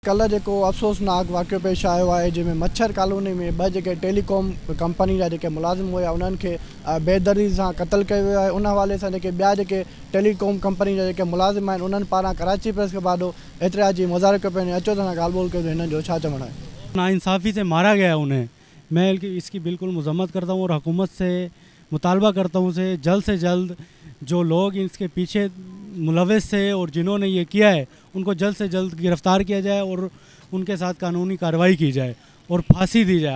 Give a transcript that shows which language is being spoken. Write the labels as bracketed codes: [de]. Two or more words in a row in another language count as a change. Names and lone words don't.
[sd] कल जो अफ़सोसनाक वाक़ियो पेश आयो है जैमें मच्छर कॉलोनी में ब टेलीकॉम कंपनी जा मुलाजिम हुआ उन्हनि खे बेदर्दी से क़त्ल किया वियो है। उन हवाले से ॿिया टेलीकॉम कंपनी जा मुलाजिम आहिनि उन्हनि पारां कराची प्रेस के बाद एतिरा जी मुज़ाहिरो कयो पियो। अचो त ॻाल्हि ॿोल कयो हिननि जो छा चवणु आहे। [ur] نا انصافی سے مارا گیا انہیں، میں اس کی بالکل مذمت کرتا ہوں اور حکومت سے مطالبہ کرتا ہوں سے جلد جو لوگ اس کے پیچھے ملوث تھے اور جنہوں نے یہ کیا ہے ان کو جلد سے جلد گرفتار کیا جائے اور ان کے ساتھ قانونی کارروائی کی جائے اور پھانسی دی جائے.